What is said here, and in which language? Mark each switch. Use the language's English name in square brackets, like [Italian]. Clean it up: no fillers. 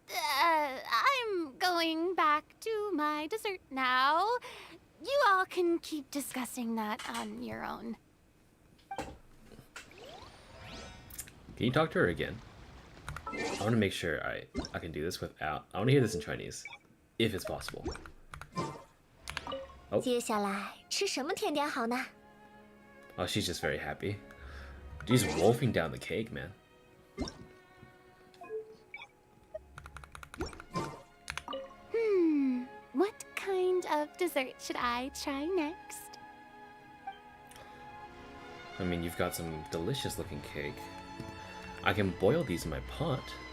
[English] I'm going back to my dessert now. You all can keep discussing that on your own. Can you talk to her again? I want to make sure I can do this without... I want to hear this in Chinese, if it's possible. Oh. [Chinese] 接下来吃什么甜点好呢? [English] Oh, she's just very happy. She's wolfing down the cake, man. What kind of dessert should I try next? I mean, you've got some delicious looking cake. I can boil these in my pot.